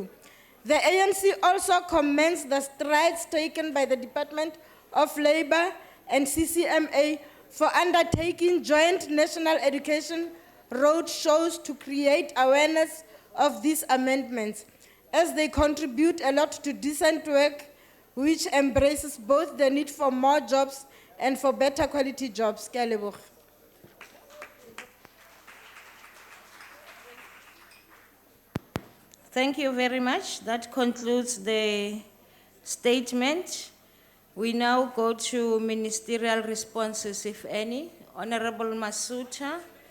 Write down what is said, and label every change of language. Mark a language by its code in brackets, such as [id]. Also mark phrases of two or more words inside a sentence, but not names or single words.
[en] The ANC also commends the strides taken by the Department of Labor and CCMA for undertaking joint national education road shows to create awareness of these amendments, as they contribute a lot to decent work, which embraces both the need for more jobs and for better quality jobs. [tn] Ke a leboga. [en] Thank you very much. That concludes the statement. We now go to ministerial responses, if any. Honorable Masuta.